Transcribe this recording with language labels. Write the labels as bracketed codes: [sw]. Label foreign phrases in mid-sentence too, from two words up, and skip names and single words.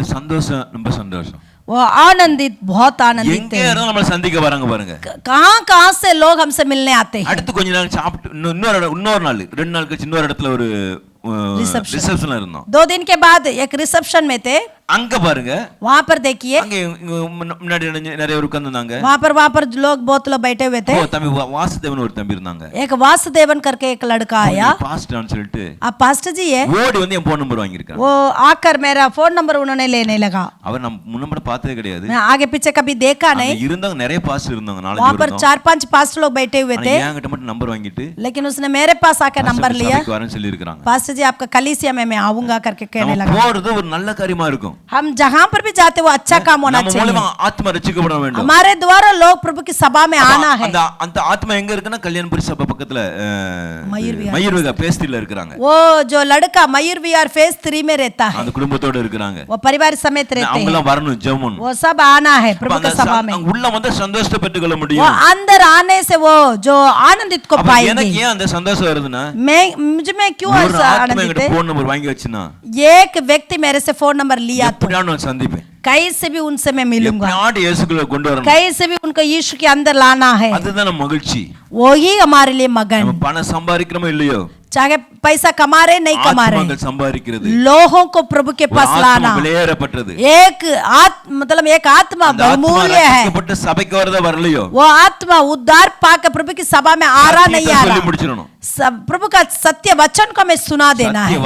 [ta] அந்த சந்தோஷம் ரொம்ப சந்தோஷம்। [hi] वो आनंदित, बहुत आनंदित [ta] எங்க இருந்தாலும் நம்மள சந்திக்க வராங்க பாருங்க. [hi] कहां कहां से लोग हमसे मिलने आते हैं. [ta] அடுத்து கொஞ்ச நாள் சாப்பிட்டு இன்னொரு நாள் 2 நாள் கழிச்சு இன்னொரு இடத்துல ஒரு ரிசப்ஷன்ல இருந்தோம். [hi] 2 दिन के बाद एक रिसेप्शन में थे. [ta] அங்க பாருங்க, [hi] वहां पर देखिए, [ta] அங்க முன்னாடி நிறைய பேர் உட்கார்ந்தாங்க. [hi] वहां पर लोग बहुत लोग बैठे हुए थे. [ta] ஓ தம்பி வாசுதேவன் ஒரு தம்பி இருந்தாங்க. [hi] एक वासुदेवन करके एक लड़का आया. [ta] பாஸ்டர்னு சொல்லிட்டு, [hi] आप पास्टर जी है, [ta] ஓடி வந்து என் [en] phone number [ta] வாங்கி இருக்காங்க. [hi] वो आकर मेरा [en] phone number [hi] उन्होंने लेने लगा. [ta] அவர் நம்ம முன்னம்பட பார்த்ததே கிடையாது. [hi] मैं आगे पीछे कभी देखा नहीं. [ta] இருந்தாங்க, நிறைய பாஸ்டர் இருந்தாங்க, 4 [hi] वहां पर 4-5 पास्टर लोग बैठे हुए थे. [ta] என்கிட்ட மட்டும் நம்பர் வாங்கிட்டு, [hi] लेकिन उसने मेरे पास आकर नंबर लिया. [ta] சபைக்கு வரேன்னு சொல்லி இருக்காங்க. [hi] पास्टर जी आपका कलीसिया में मैं आऊंगा करके कहने लगा. [ta] போறது ஒரு நல்ல காரியமா இருக்கும். [hi] हम जहां पर भी जाते वो अच्छा काम होना चाहिए. [ta] நம்ம மூலமா ஆத்மா ரட்சிக்கப்பட வேண்டும். [hi] हमारे द्वारा लोग प्रभु की सभा में आना है. [ta] அந்த ஆத்மா எங்க இருக்குன்னா கல்யாணபுரி சபை பக்கத்துல மயூர்விகா फेस 3 ல இருக்காங்க. [hi] वो जो लड़का मयूर विहार फेस 3 में रहता है, [ta] அந்த குடும்பத்தோட இருக்காங்க. [hi] वो परिवार समेत रहते हैं. [ta] அவங்கலாம் வரணும் ஜெபம். [hi] वो सब आना है प्रभु की सभा में. [ta] உள்ள வந்து சந்தோஷத்தை பெற்றுக்கொள்ள முடியும். [hi] वो अंदर आने से वो जो आनंदित को पाएंगे. [ta] எனக்கு ஏன் அந்த சந்தோஷம் வருதுன்னா, [hi] मुझे में क्यों ऐसा आनंदित है? [en] phone number [ta] வாங்கி வச்சினா, [hi] एक व्यक्ति मेरे से [en] phone number [hi] लिया तो [ta] நான் சந்திப்பேன். [hi] कैसे भी उनसे मैं मिलूंगा. [ta] இயேசுக்குள்ள கொண்டு வரணும். [hi] कैसे भी उनको यीशु के अंदर लाना है. [ta] அதுதான் மகிழ்ச்சி. [hi] वही हमारे लिए मगन. [ta] நம்ம பணம் சம்பாதிக்கிறோமோ இல்லையோ, [hi] चाहे पैसा कमा रहे नहीं कमा रहे, लोगों को प्रभु के पास लाना. एक मतलब एक आत्मा बहुमूल्य है. वो आत्मा उद्धार पाकर प्रभु की सभा में आ रहा नहीं आ रहा. प्रभु का सत्य वचन को हमें सुना देना है.